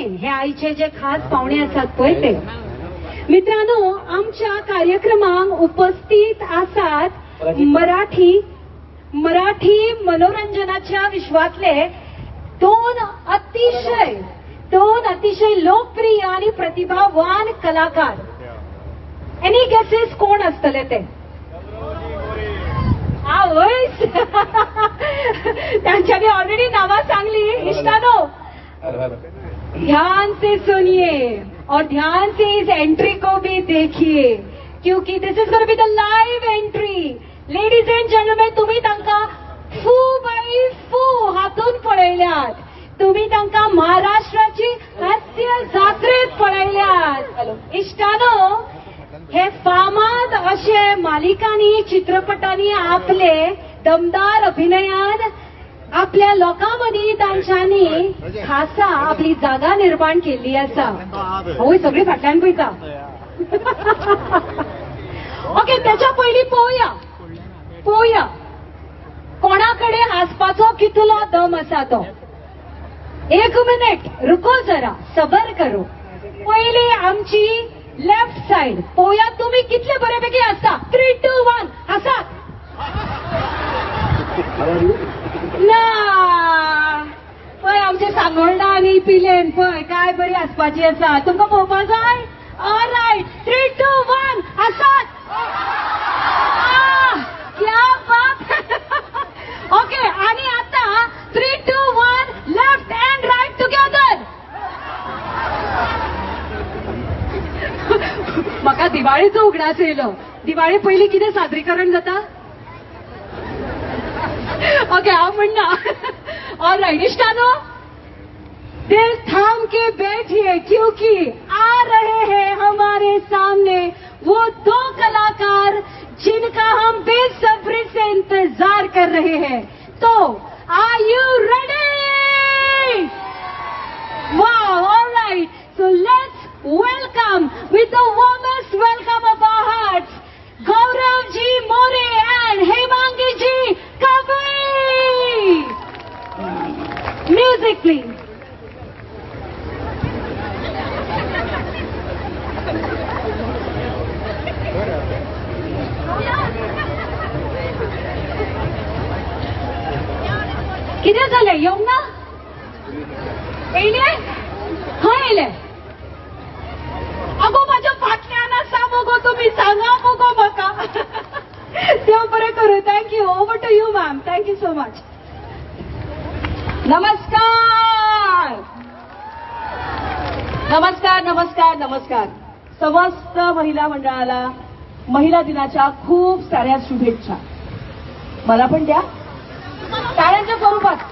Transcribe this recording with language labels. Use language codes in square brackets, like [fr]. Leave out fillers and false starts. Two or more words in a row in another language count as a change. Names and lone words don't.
[kok] हे आईचे जे खास पावणे आसात पळय ते. मित्रांनो आमच्या कार्यक्रमाक उपस्थित आसात मराठी मनोरंजनाच्या विश्वातले दोन अतिशय लोकप्रिय आणि प्रतिभावान कलाकार. [en] any guesses [kok] कोण असतले ते? त्यांच्यानी ऑलरेडी नावा सांगली. [hi] इश्टानो ध्यान से सुनिए और ध्यान से इस एंट्री को भी देखिए क्योंकि [en] this is going to be the live entry. ladies and gentleman [kok] तुम्ही तांकां फू बाई फू हातून पळयल्यात. तुम्ही तांकां महाराष्ट्राची हास्य जात्रेत पळयल्यात. इश्टानो हे फामाद अशे मालिकांनी चित्रपटांनी आपले दमदार अभिनयान आपल्या लोकांमदी तांच्यांनी खासा आपली जागा निर्माण केल्ली आसा. होय सगळी फाटल्यान पळयता. ओके त्याच्या पयलीं पळोवया कोणाकडे हासपाचो कितलो दम आसा तो. [hi] एक मिनिट रुको जरा सबर करो. [kok] पयली आमची लेफ्ट साइड पळोवया तुम्ही कितले बऱ्यापैकी आसता. 3, 2, 1 हासात. ना पळय आमचे सांगोळडा आणि पिलेन पळय काय बरी आसपाची आसा. तुमकां पळोवपा जाय? ऑलराइट 3, 2, 1 हासात. [hi] क्या बात. [en] ओके [kok] आणि आता [en] 3, 2, 1 left and right together. [kok] म्हाका दिवाळीचो उगडास येयलो. दिवाळी पयली कितें सादरीकरण जाता? ओके हांव म्हणना. [hi] ऑलराइट इश्टानो दिल थाम के बैठिए क्योंकि आ रहे हैं हमारे सामने वो दो कलाकार जिनका हम बेसब्री से इंतजार कर रहे हैं. [en] तो are you ready? wow alright so let's welcome with the warmest welcome of our hearts Gaurav ji More and Hemangi ji Kabui. Music please. [mr] किती झाले येऊ ना? [kok] येले हा येले. अगो माझ्या फाटल्यान आसा मगो तुम्ही सांगा मगो म्हाका. देव बरें करूं. थँक्यू. [en] over to you ma'am. thank you so much. [mr] नमस्कार नमस्कार नमस्कार नमस्कार. समस्त महिला मंडळाला महिला दिनाच्या खूप साऱ्या शुभेच्छा. मला पण द्या टाळ्यांच्या स्वरूपात.